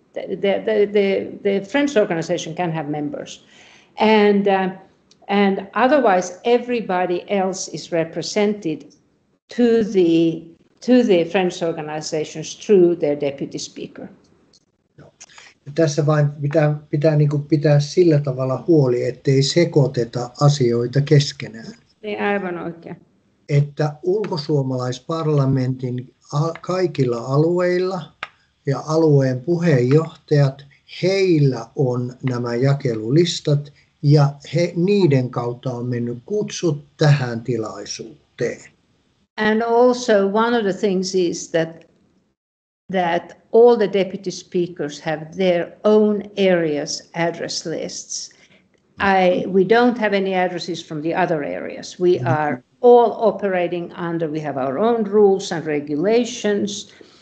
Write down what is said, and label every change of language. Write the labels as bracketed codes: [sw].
[en] The French organization can have members, and otherwise everybody else is represented to the French organizations through their deputy speaker. [fi] Ja tässä vain pitää niin kuin pitää sillä tavalla huoli, ettei sekoiteta asioita keskenään. Niin, aivan oikein. Että ulkosuomalaisparlamentin kaikilla alueilla ja alueen puheenjohtajat, heillä on nämä jakelulistat ja niiden kautta on mennyt kutsut tähän tilaisuuteen. [en] And also one of the things is that all the deputy speakers have their own areas address lists. We don't have any addresses from the other areas. We are all operating we have our own rules and regulations.